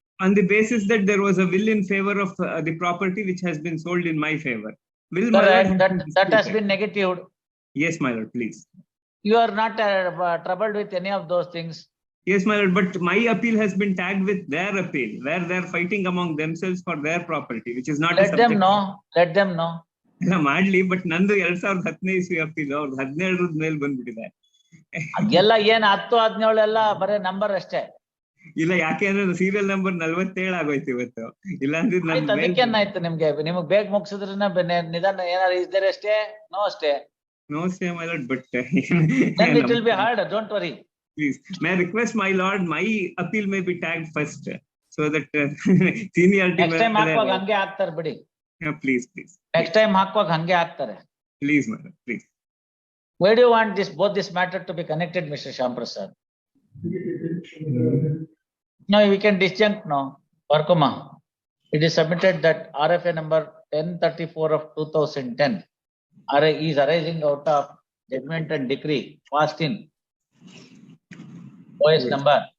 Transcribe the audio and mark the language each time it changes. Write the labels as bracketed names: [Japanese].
[English] On the basis that there was a will in favor of the property which has been sold in my favor. Will that has been negatived. Yes, my lord, please. You are not troubled with any of those things. Yes, my lord, but my appeal has been tagged with their appeal, where they are fighting among themselves for their property, which is not. Let them know. Let them know. [Kannada] Madly, but ನಂದು 2015 ಇಸ್ವಿ appeal ಅವ್ರು 17 ಮೇಲೆ ಬಂದ್ಬಿಟ್ಟಿದೆ. ಅದೆಲ್ಲ ಏನ್ 10-17 ಎಲ್ಲ ಬರೇ number ಅಷ್ಟೇ. ಇಲ್ಲ, ಯಾಕೆಂದ್ರೆ ಸೀರಿಯಲ್ ನಂಬರ್ 47 ಆಗೋಯ್ತು ಇವತ್ತು. ಇಲ್ಲ ಅಂದ್ರೆ ಅದಕ್ಕೇನಾಯ್ತು ನಿಮ್ಗೆ? ನಿಮಗ್ ಬೇಗ ಮುಗಿಸಿದ್ರೆ ನಿಧಾನ ಏನಾದ್ರು ಇದ್ದಾರೆ ಅಷ್ಟೇ. ನೋ ಅಷ್ಟೇ. [English] No, say my lord, but then it will be hard. Don't worry. Please, may I request my lord, my appeal may be tagged first, so that seniority. Next time [Kannada] ಹಾಕುವಾಗ ಹಂಗೆ ಹಾಕ್ತಾರೆ ಬಿಡಿ. [English] Please. Next time [Kannada] ಹಾಕುವಾಗ ಹಂಗೆ ಹಾಕ್ತಾರೆ. [English] Please, my lord, please. Why do you want both this matter to be connected, Mr. Shyam Prasad? No, we can disjunct now. Varkuma, it is submitted that RFA number 1034 of 2010 is arising out of judgment and decree passed in OS number